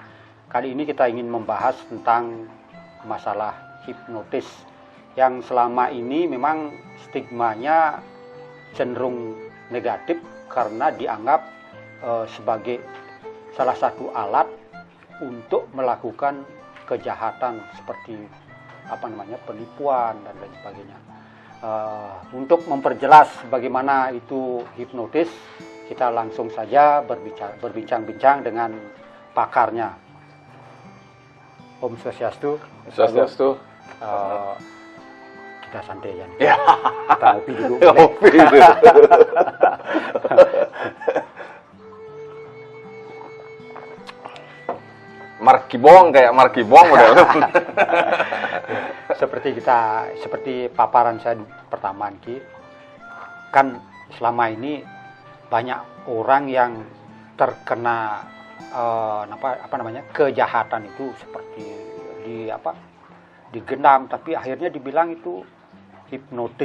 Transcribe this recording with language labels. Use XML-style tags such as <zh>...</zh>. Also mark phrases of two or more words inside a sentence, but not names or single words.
<id>Kali ini kita ingin membahas tentang masalah hipnotis yang selama ini memang stigmanya cenderung negatif karena dianggap sebagai salah satu alat untuk melakukan kejahatan seperti penipuan dan lain sebagainya. Untuk memperjelas bagaimana itu hipnotis, kita langsung saja berbincang-bincang dengan pakarnya.</id> <sa>Om Swastiastu. Swastiastu.</sa> <id>Kita santai ya. Ya. Kita ngopi dulu. Ngopi dulu. Markibong kayak Markibong udah. Seperti paparan saya pertama Ki, kan selama ini banyak orang yang terkena kejahatan itu seperti digendam, tapi akhirnya dibilang itu hipnotis.</id>